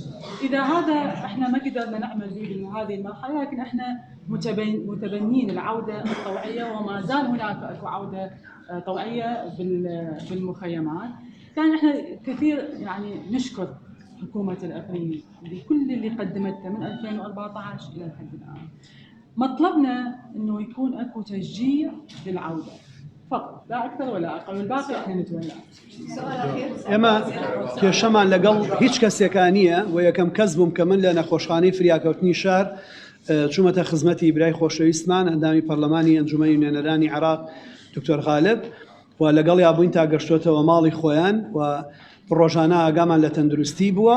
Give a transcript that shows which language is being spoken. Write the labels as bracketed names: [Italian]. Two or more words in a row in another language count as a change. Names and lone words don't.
[Arabic] إذا هذا احنا ما قدرنا نعمل به هذه المرحلة، لكن احنا متبنين العودة الطوعية وما زال هناك اكو عودة طوعية بالمخيمات. يعني احنا كثير يعني نشكر حكومة الإقليم بكل اللي قدمته من 2014 إلى الحد الآن. مطلبنا إنه يكون اكو تشجيع للعودة فقط لا أكثر ولا أقل، والباقي احنا نتولى. [Central Kurdish] ئێمە کێشەمان لەگەڵ هیچ کەسێکانیە و یەکەم کەس بووم کە من لە نەخۆشخانەی فریاکەوتنی شار چوومەتە خزمەتی برای خۆشەویستمان ئەندامی پەرلەمانی ئەنجومەنی نوێنەرانی عێراق دکتۆر غالب و لەگەڵ یابووین تا گەشتوتەوە ماڵی خۆیان و ڕۆژانە ئاگامان لە تەندروستی بووە